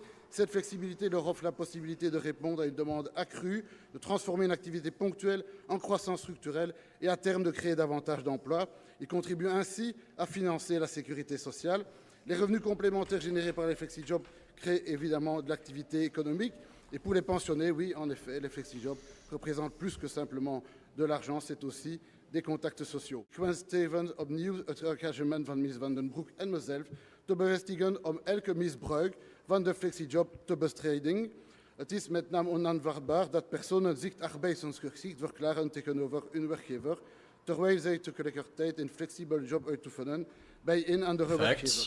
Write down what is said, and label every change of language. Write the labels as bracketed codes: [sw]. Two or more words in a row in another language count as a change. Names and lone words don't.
[fr] Cette flexibilité leur offre la possibilité de répondre à une demande accrue, de transformer une activité ponctuelle en croissance structurelle et à terme de créer davantage d'emplois. Ils contribuent ainsi à financer la sécurité sociale. Les revenus complémentaires générés par les flexi-jobs crée évidemment de l'activité économique. Et pour les pensionnés, oui, en effet, les flexi-jobs représentent plus que simplement de l'argent, c'est aussi des contacten sociaux. [nl] Ik wens Steven opnieuw het engagement van Ms. Van den Broek en mezelf te bevestigen om elke misbruik van de flexi-job te bestrijden. Het is met name onaanvaardbaar dat personen zich arbeidsongeschikt verklaren tegenover hun werkgever, terwijl zij tegelijkertijd een flexibele job uitoefenen bij een andere werkgever.